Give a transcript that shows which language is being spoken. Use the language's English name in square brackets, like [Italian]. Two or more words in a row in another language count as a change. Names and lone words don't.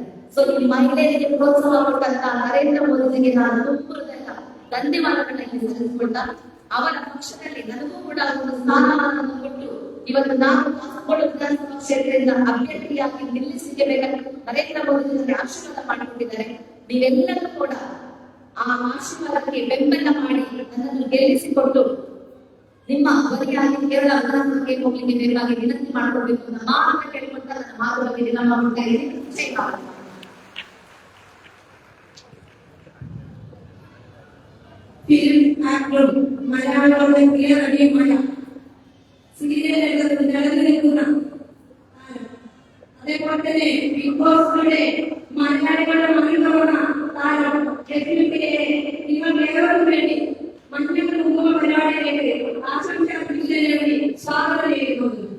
[Kannada] ಸೊ ಈ ಮಹಿಳೆಯರಿಗೆ ಪ್ರೋತ್ಸಾಹ ಕೊಟ್ಟಂತ ನರೇಂದ್ರ ಮೋದಿಜಿಗೆ ನಾನು ತುಂಬುವುದೆಲ್ಲ ಧನ್ಯವಾದಗಳನ್ನು ಸಲ್ಲಿಸಿಕೊಳ್ತಾ, ಅವರ ಪಕ್ಷದಲ್ಲಿ ನನಗೂ ಕೂಡ ಒಂದು ಸ್ಥಾನವನ್ನು ಕೊಟ್ಟು ಇವತ್ತು ನಾನು ಕಾಸರಗೋಡು ವಿಧಾನಸಭಾ ಕ್ಷೇತ್ರದಿಂದ ಅಭ್ಯರ್ಥಿಯಾಗಿ ನಿಲ್ಲಿಸಲಿಕ್ಕೆ ಬೇಕಾಗಿ ನರೇಂದ್ರ ಮೋದಿ ಆಶೀರ್ವಾದ ಮಾಡಿಕೊಂಡಿದ್ದಾರೆ. ನೀವೆಲ್ಲರೂ ಕೂಡ ಆ ಆಶೀರ್ವಾದಕ್ಕೆ ಬೆಂಬಲ ಮಾಡಿ ನನ್ನನ್ನು ಗೆಲ್ಲಿಸಿಕೊಟ್ಟು ನಿಮ್ಮ ಧ್ವನಿಯಾಗಿ ಕೇರಳ ವಿಧಾನಸಭೆಗೆ ಹೋಗ್ಲಿಕ್ಕೆ ಬೇಕಾಗಿ ವಿನಂತಿ ಮಾಡಿಕೊಳ್ಬೇಕು ಅಂತ ಮಾತ್ರ ಕೇಳಿಕೊಳ್ತಾ ನನ್ನ ಮಾತುಗಳಿಗೆ ವಿರಾಮ ಕೊಡ್ತಾ ಇದ್ದೀನಿ. ಜೈ ಭಾರತ. [English] film actor [Malayalam] മലയാളങ്ങളുടെ പ്രിയ നടിയുമായ സീരിയൽ നിലനിൽക്കുന്ന അതേപോലെ തന്നെ ബിഗ് ബോസിലൂടെ മലയാളികളുടെ മന്ത്രിതവണ താരം നിങ്ങൾ ഏവർക്കും വേണ്ടി മഞ്ഞൾ കുങ്കുമ പരിപാടിയിലേക്ക് ആശംസ അറിയിച്ചതിന് വേണ്ടി സ്വാഗതം ചെയ്യുന്നു.